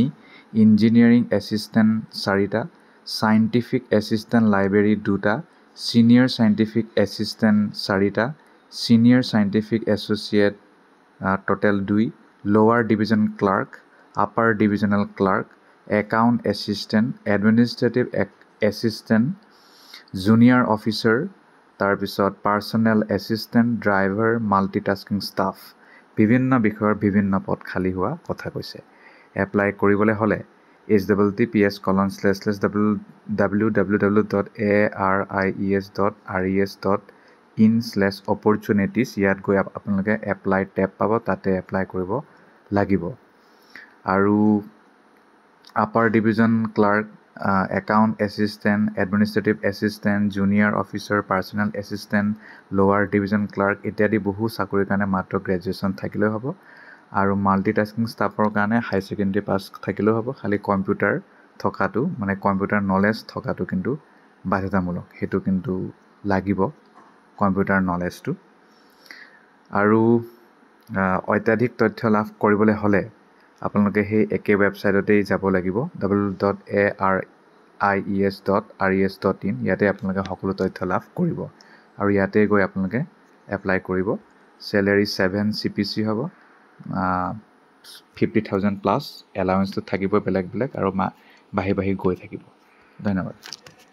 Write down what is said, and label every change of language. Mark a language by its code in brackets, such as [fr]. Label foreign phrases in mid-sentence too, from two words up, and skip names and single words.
[en] engineering assistant 4টা, scientific assistant library 2টা, senior scientific assistant 4টা, senior scientific associate total 2, lower division clerk, upper divisional clerk, account assistant, administrative assistant, junior officer, তাৰপিছত personal assistant, driver, multitasking staff, [as] বিভিন্ন বিষয়ৰ বিভিন্ন পদ খালী হোৱা কথা কৈছে। এপ্লাই কৰিবলৈ হ'লে https://www.aries.res.in/opportunities ইয়াত গৈ আপোনালোকে [en] apply tab [as] পাব, তাতে এপ্লাই কৰিব লাগিব। [en] আৰু upper division clerk, account assistant, administrative assistant, junior officer, personal assistant, lower division clerk [as] ইত্যাদি বহু চাকৰিৰ কাৰণে মাত্ৰ গ্ৰেজুৱেশ্যন থাকিলেও হ'ব। আৰু [en] multitasking staff [as] কাৰণে [en] high secondary pass [as] থাকিলেও হ'ব, খালি কম্পিউটাৰ থকাটো মানে [en] computer knowledge [as] থকাটো কিন্তু বাধ্যতামূলক, সেইটো কিন্তু লাগিব [en] computer knowledge. [as] আৰু অত্যাধিক তথ্য লাভ কৰিবলৈ হ'লে আপোনালোকে সেই একে ৱেবছাইটতেই যাব লাগিব, www.aries.res.in, ইয়াতে আপোনালোকে সকলো তথ্য লাভ কৰিব আৰু ইয়াতে গৈ আপোনালোকে এপ্লাই কৰিব। চেলেৰী 7 CPC হ'ব, 50,000 প্লাছ, এলাউৱেঞ্চটো থাকিব বেলেগ বেলেগ আৰু বাঢ়ি বাঢ়ি গৈ থাকিব। ধন্যবাদ।